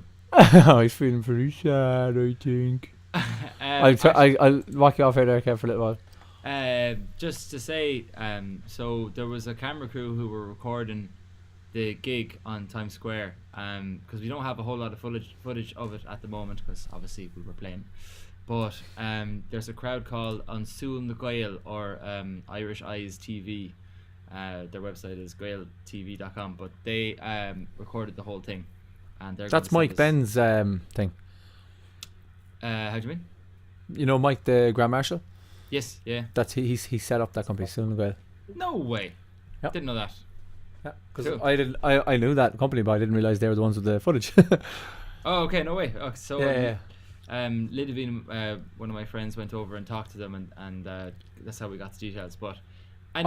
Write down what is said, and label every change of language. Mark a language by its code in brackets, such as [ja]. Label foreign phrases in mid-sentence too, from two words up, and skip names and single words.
[en] Oh, he's feeling pretty sad, I think. I'll walk you off here there, Kev, for a little while. Just to say, so there was a camera crew who were recording the gig on Times Square, because we don't have a whole lot of footage of it at the moment, because obviously we were playing. But there's a crowd called on ceol na Gael, or Irish Eyes TV. Their website is gaeltv.com, but they recorded the whole thing, and that's Mike Ben's thing. How do you mean? You know Mike, the Grand Marshal? Yes, yeah. That's he set up that company, ceol na Gael. No way. Yep. Didn't know that. Yeah, because I knew that company, but I didn't realize they were the ones with the footage. Oh, okay, no way. Okay, so yeah. Lidovine, one of my friends, went over and talked to them, and that's how we got the details. But anyway,